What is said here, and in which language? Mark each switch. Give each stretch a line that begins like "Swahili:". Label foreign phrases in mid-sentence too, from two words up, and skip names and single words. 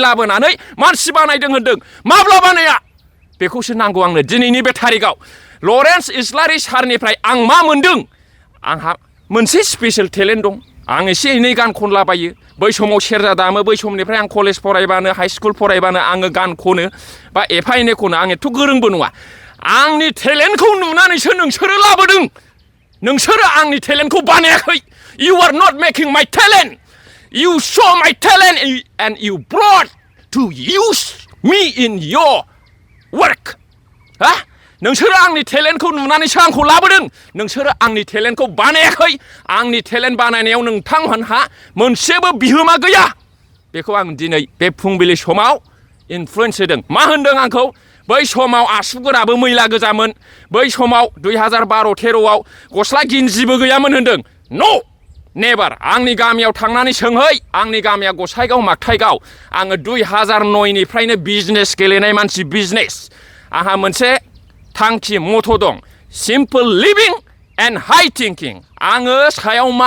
Bodo: लाबोनानै मानसि बानायदों होनदों माब्ला बानाया बेखौसो नांगौ आंनो दिनैनि बे थारिखआव लरेन्स इस्लारि सारनिफ्राय आं मा मोनदों आंहा मोनसे स्पेशेल टेलेन्ट दं आं एसे एनै गान खनलाबायो बै समाव सेरजा दामो बै समनिफ्राय आं कलेज फरायबानो हाइ स्कुल फरायबानो आङो गान खनो बा एफा एनै खनो आं एथ' गोरोंबो नङा आंनि टेलेन्टखौ नुनानैसो नोंसोरो लाबोदों नोंसोरो आंनि टेलेन्टखौ बानायाखै you
English: are not making my talent you show my talent and you brought to use me in your work
Bodo: नोंसोरो आंनि टेलेन्टखौ नुनानैसो आंखौ लाबोदों नोंसोरो आंनि टेलेन्टखौ बानायाखै आंनि टेलेन्ट बानायनायाव नोंथांमोनहा मोनसेबो बिहोमा गैया बेखौ आं दिनै बे फुंबिलि समाव इनफ्लुयेन्स होदों मा होनदों आंखौ बै समाव आसुगुराबो मैला गोजामोन बै समाव 2012-13आव गस्ला गिन्जिबो गैयामोन होनदों न' नेभार आंनि गामियाव थांनानै सोंहै आंनि गामिया गसाइगाव मागथाइगाव आङो 2009निफ्रायनो बिजनेस गेलेनाय मानसि बिजनेस आंहा मोनसे थांखि मथ' दं
English: simple living and high thinking
Bodo: आङो सायाव मा